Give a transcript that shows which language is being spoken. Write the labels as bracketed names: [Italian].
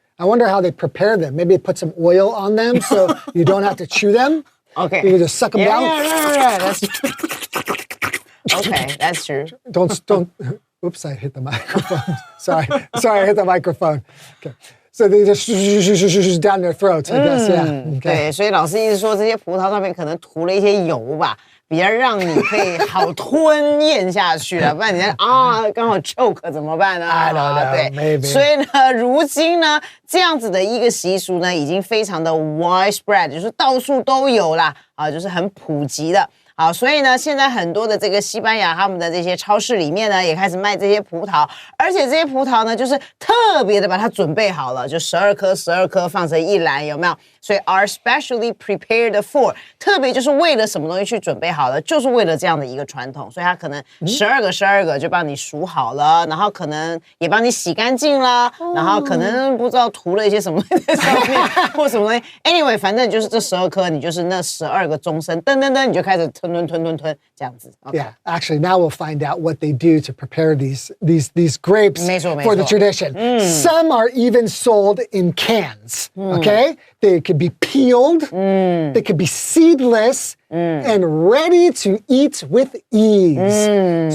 [English] I wonder how they prepare them. Maybe put some oil on them so you don't have to chew them. Okay. You can just suck them down. Yeah, that's okay, that's true. Don't. Oops, I hit the microphone. Sorry, I hit the microphone. Okay. So they just down their throats, I guess, yeah. Okay. [Chinese] 对，所以老师意思说，这些葡萄上面可能涂了一些油吧，比较让你可以好吞咽下去了，不然你刚好 choke 怎么办呢 [English] ？I don't know, [Chinese] 对 [English] maybe. [Chinese] 所以呢，如今呢，这样子的一个习俗呢，已经非常的 widespread， 就是到处都有啦，就是很普及的。好，所以呢，现在很多的这个西班牙他们的这些超市里面呢，也开始卖这些葡萄，而且这些葡萄呢，就是特别的把它准备好了，就12颗放成一篮，有没有？所以 [English] are specially prepared for， [Chinese] 特别就是为了什么东西去准备好了，就是为了这样的一个传统，所以它可能12个就帮你数好了，然后可能也帮你洗干净了，然后可能不知道涂了一些什么在上面或什么东西。 Anyway， 反正就是这12颗，你就是那12个钟声，噔噔噔，你就开始吞这样子。 [English] Okay. Yeah, actually, now we'll find out what they do to prepare these grapes for the tradition. Some are even sold in cans. Okay, they could be peeled, they could be seedless, and ready to eat with ease.